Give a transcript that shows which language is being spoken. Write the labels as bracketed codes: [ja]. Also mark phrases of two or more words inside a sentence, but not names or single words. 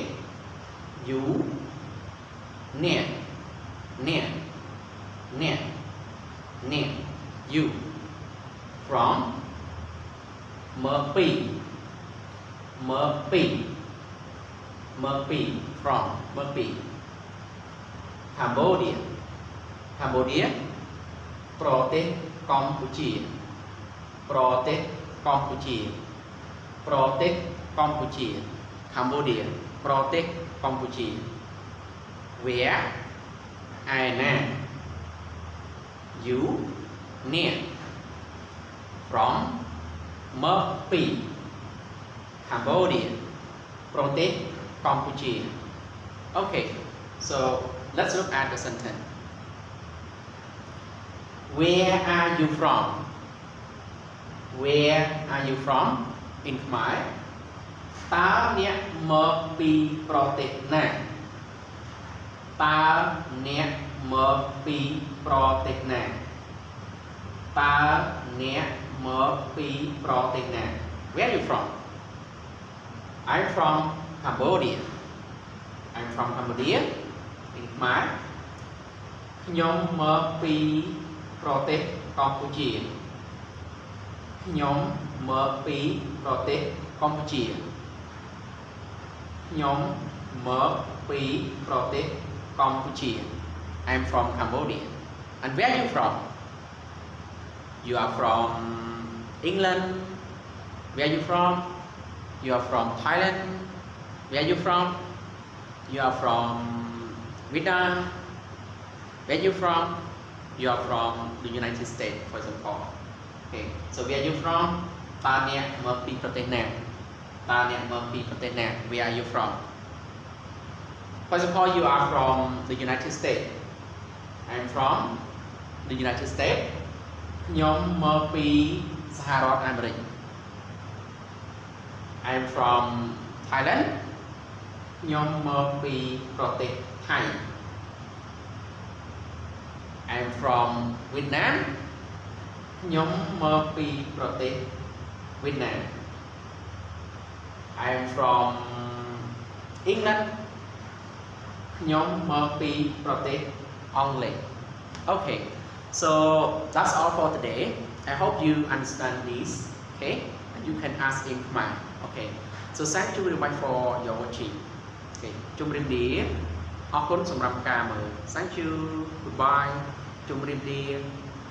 [en] You near you from Murphy from Murphy Cambodia [km] ប្រទេសកម្ពុជា [en] Cambodia [km] ប្រទេសកម្ពុជា [en] Where I am You near From Murphy Cambodia [km] ប្រទេសកម្ពុជា [en] Okay, so let's look at the sentence. Where are you from? Where are you from in Khmer? [km] តើអ្នកមកពីប្រទេសណា តើអ្នកមកពីប្រទេសណា តើអ្នកមកពីប្រទេសណា [en] Where are you from? I'm from Cambodia. I'm from Cambodia in Khmer. [km] ខ្ញុំមកពីប្រទេសកម្ពុជា ខ្ញុំមកពីប្រទេសកម្ពុជា ខ្ញុំមកពីប្រទេសកម្ពុជា [en] I'm from Cambodia. And where are you from? You are from England. Where are you from? You are from Thailand. Where are you from? You are from Vietnam. Where are you from? You are from the United States, for example. Okay. So where are you from? [km] តើអ្នកមកពីប្រទេសណា តើអ្នកមកពីប្រទេសណា [en] Where are you from? For example, you are from the United States. I'm from the United States. [km] ខ្ញុំមកពីសហរដ្ឋអាមេរិក [en] I'm from Thailand. [km] ខ្ញុំមកពីប្រទេសថៃ [en] I'm from Vietnam. [km] ខ្ញុំមកពីប្រទេសវៀតណាម [en] I'm from England. [km] ខ្ញុំមកពីប្រទេសអង់គ្លេស [en] Okay, so that's all for today. I hope you understand this. Okay, and you can ask in Khmer. Okay, so thank you very much for your watching. [km] Okay, ជម្រាបលាអរគុណសម្រាប់ការមើល [en] Thank you. Goodbye. [km] ជម្រាបលា